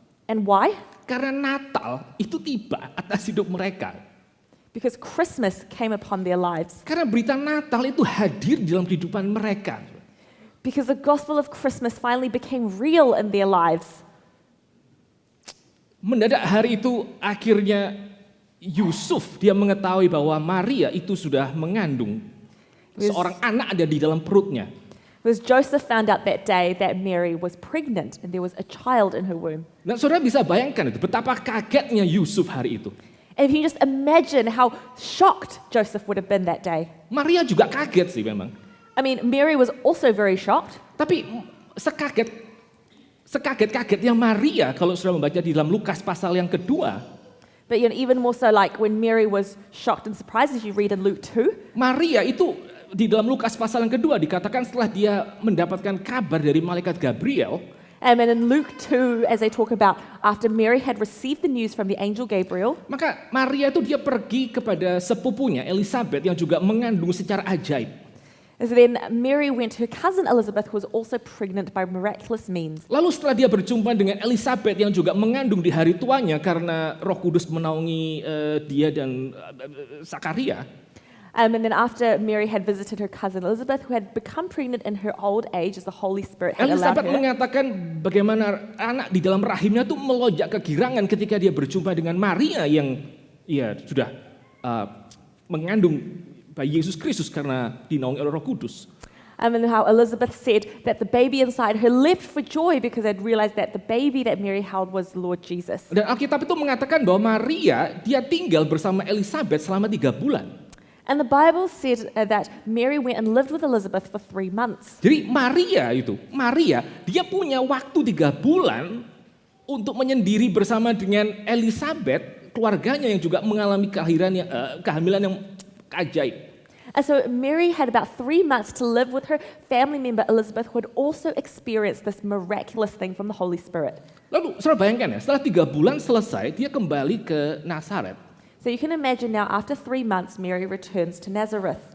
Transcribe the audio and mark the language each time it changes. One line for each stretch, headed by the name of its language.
English: And why?
Indonesian: Karena Natal itu tiba atas hidup mereka.
English: Because Christmas came upon their lives.
Indonesian: Karena berita Natal itu hadir di dalam kehidupan mereka.
English: Because the gospel of Christmas finally became real in their lives.
Indonesian: Mendadak hari itu akhirnya Yusuf dia mengetahui bahwa Maria itu sudah mengandung seorang anak ada di dalam perutnya.
English: Because Joseph found out that day that Mary was pregnant and there was a child in her womb.
Indonesian: Dan saudara bisa bayangkan itu betapa kagetnya Yusuf hari itu.
English: And if you just imagine how shocked Joseph would have been that day.
Indonesian: Maria juga kaget sih memang.
English: I mean, Mary was also very shocked.
Indonesian: Tapi sekaget-kagetnya Maria kalau saudara membaca di dalam Lukas pasal yang kedua.
English: But even more so like when Mary was shocked and surprised as you read in Luke 2.
Indonesian: Maria itu di dalam Lukas pasal yang kedua dikatakan setelah dia mendapatkan kabar dari malaikat Gabriel.
English: And in Luke 2, as they talk about after Mary had received the news from the angel Gabriel.
Indonesian: Maka Maria itu dia pergi kepada sepupunya Elizabeth yang juga mengandung secara ajaib.
English: So then Mary went to her cousin Elizabeth, who was also pregnant by miraculous means.
Indonesian: Lalu setelah dia berjumpa dengan Elizabeth yang juga mengandung di hari tuanya karena Roh Kudus menaungi dia dan Zakaria.
English: And then after Mary had visited her cousin Elizabeth, who had become pregnant in her old age as the Holy Spirit had allowed
Indonesian: Elizabeth mengatakan bagaimana anak di dalam rahimnya tuh melonjak kegirangan ketika dia berjumpa dengan Maria yang sudah mengandung bayi Yesus Kristus karena dinaungi oleh Roh Kudus.
English: And how Elizabeth said that the baby inside her leapt for joy because they'd realized that the baby that Mary held was Lord Jesus.
Indonesian: Dan Alkitab itu mengatakan bahwa Maria dia tinggal bersama Elizabeth selama 3 bulan.
English: And the Bible said that Mary went and lived with Elizabeth for 3 months.
Indonesian: Jadi Maria dia punya waktu 3 bulan untuk menyendiri bersama dengan Elizabeth, keluarganya yang juga mengalami kehamilan yang ajaib.
English: And so Mary had about 3 months to live with her family member Elizabeth, who had also experienced this miraculous thing from the Holy Spirit.
Indonesian: Lalu saudara bayangkan ya, setelah 3 bulan selesai, dia kembali ke Nazaret.
English: So So you can imagine now, after 3 months, Mary returns to Nazareth.